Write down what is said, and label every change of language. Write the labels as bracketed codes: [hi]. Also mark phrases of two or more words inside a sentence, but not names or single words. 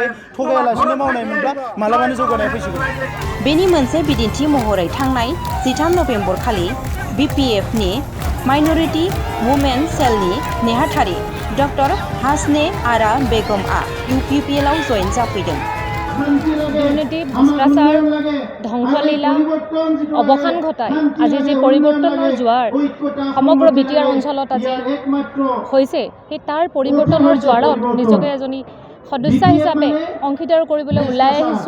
[brx] थगायालासिनो मावनायमोनब्ला मालाबानो जौगानाया फैसिगोन। बेनि मोनसे बिदिन्थि महरै थांनाय 13 नभेम्बर खालि BPFनि [en] minority women cellनि [brx] नेहाथारि डक्टर हासने आरा बेगमआ UPPL आव जयेन जाफैदों। [as] দুৰ্নীতি, ভ্ৰষ্টাচাৰ, ধ্বংসলীলা অৱসান ঘটাই আজি যি পৰিৱৰ্তনৰ জোৱাৰ সমগ্ৰ BTR অঞ্চলত আজি হৈছে, সেই তাৰ পৰিৱৰ্তনৰ জোৱাৰত নিজকে এজনী সদস্য হিচাপে অংশীদাৰ কৰিবলৈ ওলাই আহিছোঁ।